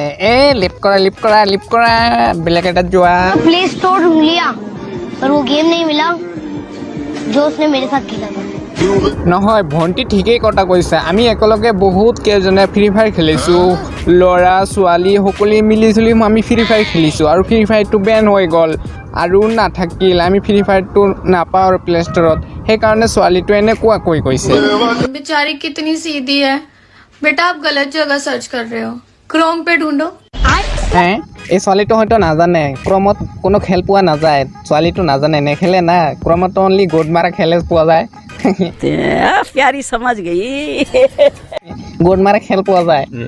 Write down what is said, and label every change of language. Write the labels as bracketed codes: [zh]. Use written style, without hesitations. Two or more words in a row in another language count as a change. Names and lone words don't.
[as] লিপ কৰা বেলেগ এটাত যোৱা। [hi] प्ले स्टोर ढूंढ लिया पर वो गेम नहीं मिला जो उसने मेरे साथ खेला था। [as] নহয়, ভণ্টি ঠিকেই কথা কৈছে। আমি একেলগে বহুত কেইজনে ফ্ৰী ফায়াৰ খেলিছোঁ, ল'ৰা ছোৱালী সকলোৱে মিলি জুলি আমি ফ্ৰী ফায়াৰ খেলিছোঁ আৰু ফ্ৰী ফায়াৰটো বেন হৈ গ'ল আৰু নাথাকিল। আমি ফ্ৰী ফায়াৰটো নাপাওঁ আৰু প্লে ষ্ট'ৰত, সেইকাৰণে ছোৱালীটো এনেকুৱাকৈ কৈছে। [hi] बेचारी कितनी सीधी है बेटा, आप गलत जगह सर्च कर रहे हो, क्रोम पे ढूंढो। [as] এই ছোৱালীটো হয়তো নাজানে, ক্ৰমত কোনো খেল পোৱা নাযায়। ছোৱালীটো নাজানে, নেখেলে না। ক্ৰমতো অনলি গ'ড মাৰা খেলে পোৱা যায়। [hi] प्यारी समझ गई। [as] গ'ড মাৰা খেল পোৱা যায়।